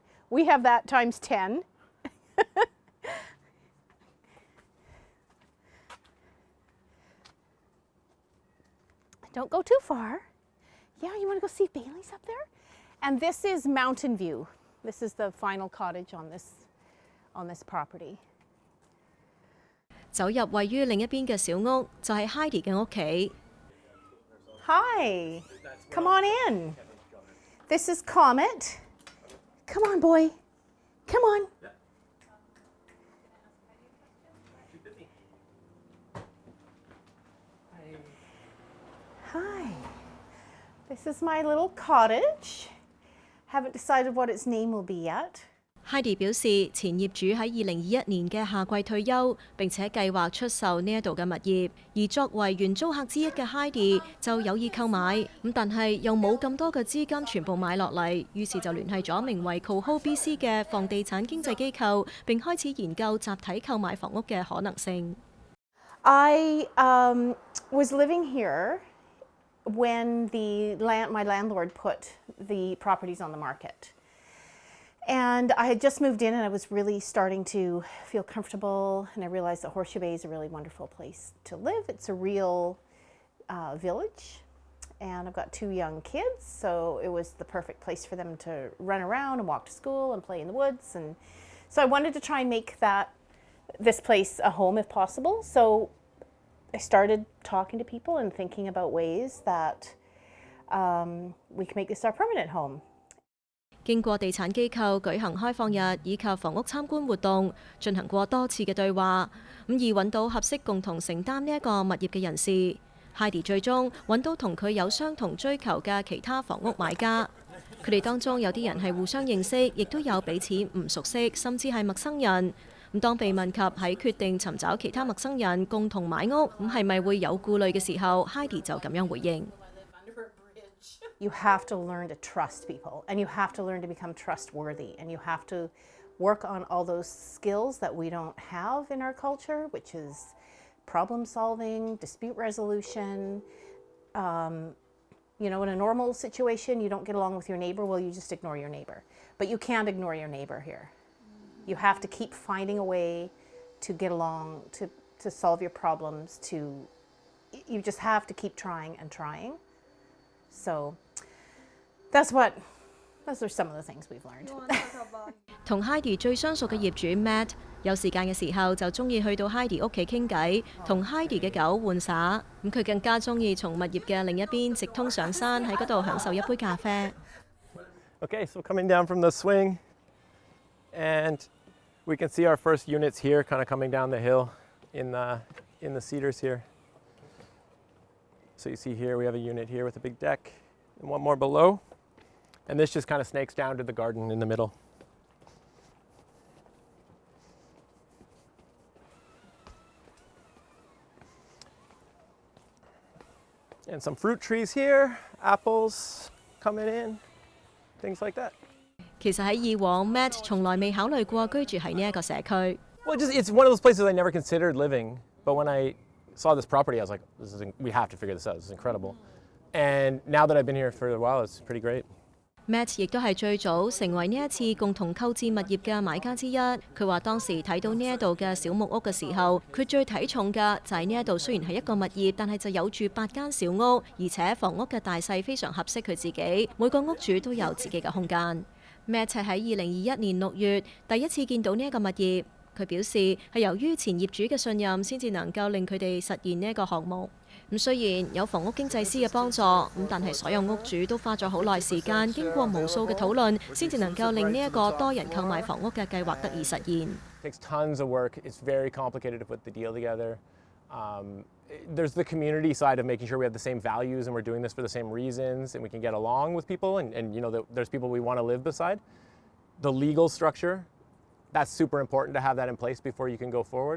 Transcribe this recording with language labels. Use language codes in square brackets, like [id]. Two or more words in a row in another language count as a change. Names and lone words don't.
[en] We have that times 10. Don't go too far. Yeah, you want to go see Bailey's up there? And this is Mountain View. This is the final cottage on this property. [yue] 走入位於另一邊嘅小屋，就係 Heidi 嘅屋企。 [en] Hi, come on in. This is Comet. Come on, boy. Come on. Hi. This is my little cottage. Haven't decided what its name will be yet. [yue] Heidi 表示，前業主喺2021年嘅夏季退休，並且計劃出售呢一度嘅物業。而作為原租客之一嘅 Heidi 就有意購買，咁但係又冇咁多嘅資金全部買落嚟，於是就聯繫咗名為 Coho BC 嘅房地產經紀機構，並開始研究集體購買房屋嘅可能性。 [en] I was living here when my landlord put the properties on the market. And I had just moved in and I was really starting to feel comfortable, and I realized that Horseshoe Bay is a really wonderful place to live. It's a real village, and I've got 2 young kids, so it was the perfect place for them to run around and walk to school and play in the woods. And so I wanted to try and make this place a home if possible. So I started talking to people and thinking about ways that we can make this our permanent home. [yue] 經過地產機構舉行開放日以及房屋參觀活動，進行過多次嘅對話，而揾到合適共同承擔呢一個物業嘅人士。Heidi 最終揾到同佢有相同追求嘅其他房屋買家，佢哋當中有啲人係互相認識，亦都有彼此唔熟悉，甚至係陌生人。當被問及喺決定尋找其他陌生人共同買屋，係咪會有顧慮嘅時候 ，Heidi 就咁樣回應。 [en] You have to learn to trust people, and you have to learn to become trustworthy, and you have to work on all those skills that we don't have in our culture, which is problem solving, dispute resolution. You know, in a normal situation, you don't get along with your neighbor, well, you just ignore your neighbor. But you can't ignore your neighbor here. You have to keep finding a way to get along, to solve your problems, you just have to keep trying and trying. So those are some of the things we've learned. [yue] 同 Heidi 最相熟嘅業主 Matt 有時間嘅時候就中意去到 Heidi 屋企傾偈，同 Heidi 嘅狗玩耍。佢更加中意從物業嘅另一邊直通上山，喺嗰度享受一杯咖啡。 [en] Okay, so coming down from the swing, and we can see our first units here, kind of coming down the hill in the cedars here. So you see here we have a unit here with a big deck, and one more below, and this just kind of snakes down to the garden in the middle. And some fruit trees here, apples coming in, things like that. [yue] 其實喺以往 Matt 從來未考慮過居住喺呢一個社區。 [en] Well, it's one of those places I never considered living, but when I saw this property, I was like, we have to figure this out. This is incredible. And now that I've been here for a while, it's pretty great. [yue] Matt 亦都係最早成為呢一次共同購置物業嘅買家之一。佢話當時睇到呢一度嘅小木屋嘅時候，佢最睇重嘅就係呢一度雖然係一個物業，但係就有住8間小屋，而且房屋嘅大細非常合適佢自己，每個屋主都有自己嘅空間。Matt 係喺2021年6月第一次見到呢一個物業。佢表示係由於前業主嘅信任，先至能夠令佢哋實現呢一個項目。雖然有房屋經濟師嘅幫助，但係所有屋主都花咗好耐時間，經過無數嘅討論，先至能夠令呢一個多人購買房屋嘅計劃得以實現。 [en] It takes tons of work. It's very complicated to put the deal together. There's the community side of making sure we have the same values and we're doing this for the same reasons and we can get along with people and you know, there's people we want to live beside. The legal structure, that's super important to have that in place before you can go forward.